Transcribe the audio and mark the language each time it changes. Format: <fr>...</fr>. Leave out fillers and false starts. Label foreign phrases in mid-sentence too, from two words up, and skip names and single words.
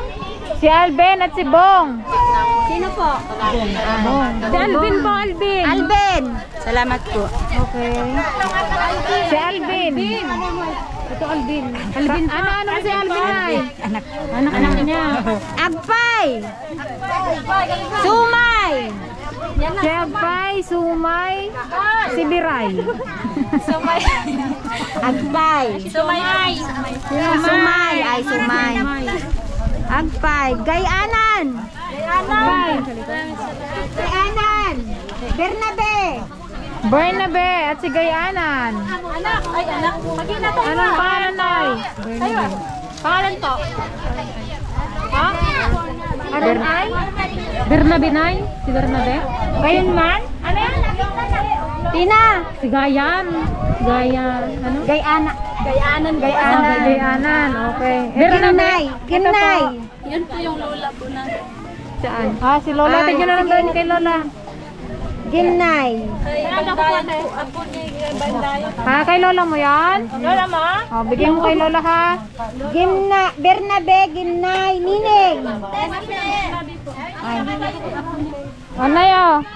<tl>Si Alben at si Bong. Sino po? Si Alvin po, Alvin. Alben! Salamat po. Okay. Si Alvin. Ito Alvin. Alvin po. Ano si Alvin ay? Anak niya. Agpay! Sumay! Si Agpay, Sumay, si Biray. Agpay! Sumay! Ay, sumay. Agpay! Gayanan! Agpay. Gayanan! Bernabe! Bernabe at si Gayanan. Anong pangalan ay? Pangalan po. Ha? Bernay? Bernabe Nay? Si Bernabe? Gayon man? Ano yan? Tina! Si Gayan. Gayan. Ano? Gayana! Gayanan! Gayanan, okay. Ginay! Ginay! Saan? Ah, si Lola. Tignan na lang doon kay Lola. Ginay! Ha, kay Lola mo yan? Lola mo? O, bigyan mo kay Lola ha. Bernabe! Ginay! Nining! Ano yun?</tl>